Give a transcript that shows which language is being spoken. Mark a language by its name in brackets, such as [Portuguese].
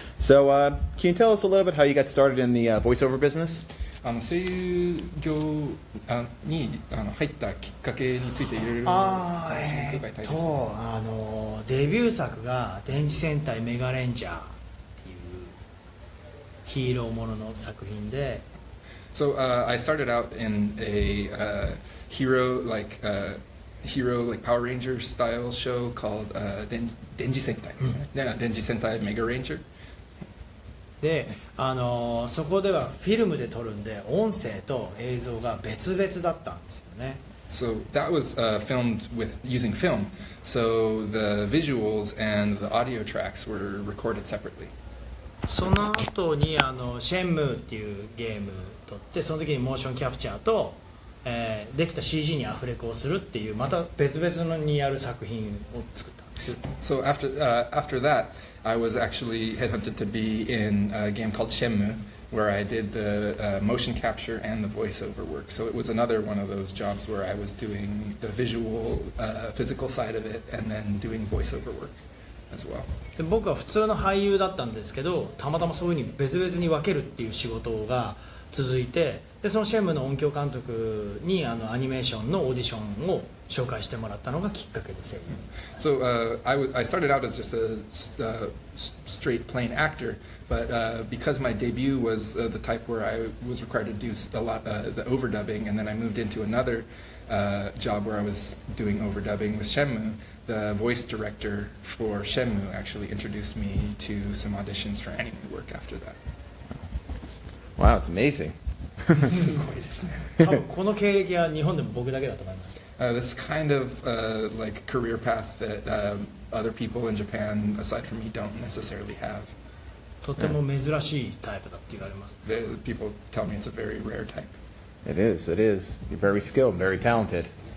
[English] So, can you tell us a little bit how you got started in the voiceover business? [Japanese] 声優業に入ったきっかけについていろいろ伺いたいですね。デビュー作が電磁戦隊メガレンジャーっていうヒーローものの作品で。 [English] So I started out in a hero like Power Rangers style show called 電磁戦隊ですね。 [Japanese] 電磁戦隊メガレンジャー。で、そこではフィルムで撮るんで音声と映像が別々だったんですよね。 [English] So that was filmed using film. So the visuals and the audio tracks were recorded separately. [Japanese] その後にシェンムーっていうゲーム撮って、その時にモーションキャプチャーと、できた CG にアフレコをするっていうまた別々のにやる作品を作ったんですよ。 [English] So after that, I was actually headhunted to be in a game called Shenmue, where I did the motion capture and the voiceover work. So it was another one of those jobs where I was doing the visual, physical side of it, and then doing voiceover work. as well. [Japanese] で僕は普通の俳優だったんですけど、たまたまそういう風に別々に分けるっていう仕事が続いて、でそのシェムの音響監督にアニメーションのオーディションを紹介してもらったのがきっかけで声優。 [English] So I started out as just a straight plain actor, but because my debut was the type where I was required to do a lot the overdubbing, and then I moved into another job where I was doing overdubbing with Shenmue, the voice director for Shenmue actually introduced me to some auditions for anime work after that. Wow, it's amazing. [Japanese] すごいですね。多分この経歴は日本でも僕だけだと思います。 [English] This kind of like career path that other people in Japan, aside from me, don't necessarily have. [Japanese] とても珍しいタイプだって言われます。 [English] People tell me it's a very rare type. It is. It is. You're very skilled, very talented.